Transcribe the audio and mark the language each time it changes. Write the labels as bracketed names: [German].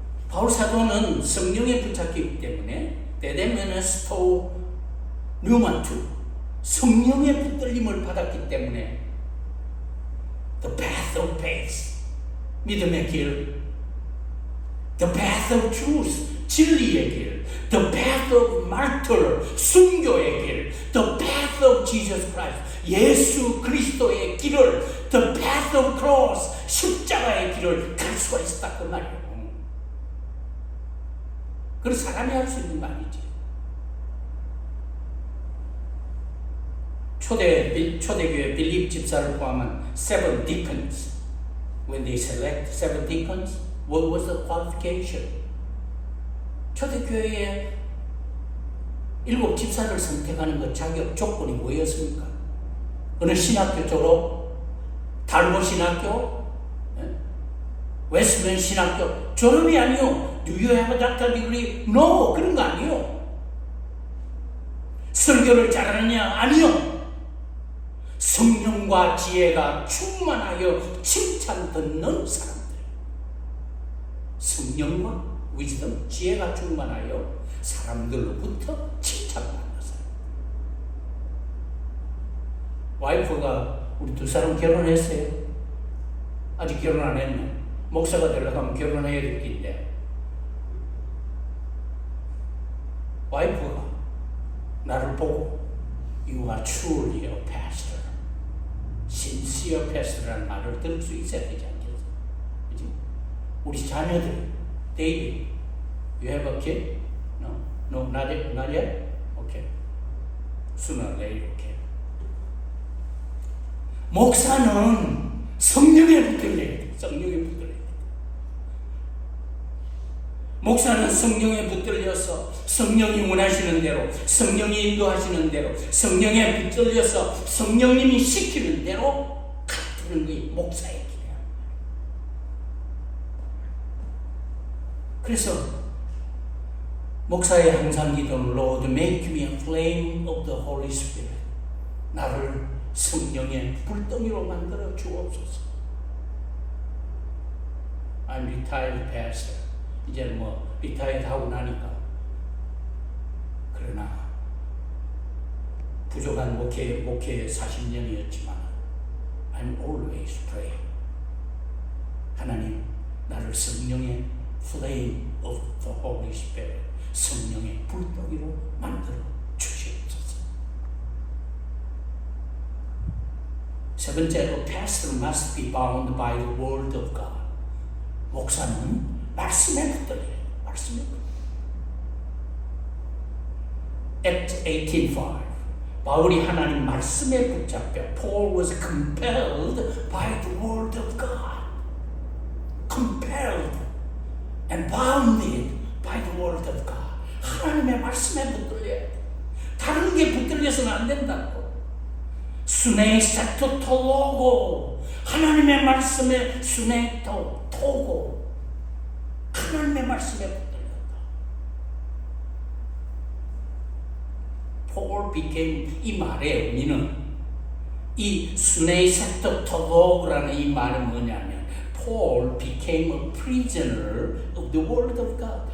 [Korean] 바울 사도는 성령에 붙잡히기 때문에 데데메노스 또 뉴마투, 성령의 붙들림을 받았기 때문에 [English] the path of faith, [Korean] 믿음의 길, [English] the path of truth, [Korean] 진리의 길, [English] the path of martyr, [Korean] 순교의 길, [English] the path of Jesus Christ, [Korean] 예수 그리스도의 길을, [English] the path of cross, [Korean] 십자가의 길을 갈 수가 있었다 그 말이에요. 그건 사람이 할 수 있는 말이지. 초대교회 빌립 집사를 포함한 [English] 7 deacons, when they select 7 deacons, what was the qualification? [Korean] 초대교회에 7 집사를 선택하는 그 자격 조건이 뭐였습니까? 어느 신학교 졸업, 달모 신학교, 웨스트맨 신학교 졸업이 아니요. [English] Do you have a doctor degree? No, [Korean] 그런 거 아니요. 설교를 잘하느냐? 아니요. 성령과 지혜가 충만하여 칭찬 듣는 사람들. 성령과 위즈덤, 지혜가 충만하여 사람들로부터 칭찬받는 사람. 와이프가 우리 2 사람 결혼했어요. 아직 결혼 안 했네. 목사가 되려고 하면 결혼해야 될 텐데. 와이프가 나를 보고 [English] You are truly a pastor, sincere pastor [Korean] 라는 말을 들을 수 있어야 되지 않겠어? 그치? 우리 자녀들, [English] David, you have a kid? No, not yet? Okay. Sooner or later, okay. [Korean] 목사는 성령에 붙들려야 돼. 성령에 붙들려야 돼. 목사는 성령에 붙들려서 성령이 원하시는 대로, 성령이 인도하시는 대로, 성령에 붙들려서 성령님이 시키는 대로 가르치는 게 목사의 길이야. 그래서 목사의 항상 기도는 [English] Lord, make me a flame of the Holy Spirit. [Korean] 나를 성령의 불덩이로 만들어 주옵소서. [English] I'm retired pastor. [Korean] 이제 리타이어드 하고 나니까. 그러나 부족한 목회 40년이었지만 [English] I'm always praying. [Korean] 하나님, 나를 성령의 [English] flame of the Holy Spirit, [Korean] 성령의 불덩이로 만들어 주시옵소서. [English] 세 번째, a pastor must be bound by the word of God. [Korean] 목사는 말씀에 붙들려요. 말씀에 붙들려요. [English] Acts 18:5. [Korean] 바울이 하나님 말씀에 붙잡혀 [English] Paul was compelled by the word of God. Compelled and bounded by the word of God. [Korean] 하나님의 말씀에 붙들려야 돼. 다른 게 붙들려서는 안 된다고. 순회 세토토로고, 하나님의 말씀에 순회토 토고, 하나님의 말씀에 붙들렸다. [English] Paul became, [Korean] 이 말의 의미는, 이 순회 세토토로라는 이 말은 뭐냐면, [English] Paul became a prisoner of the word of God.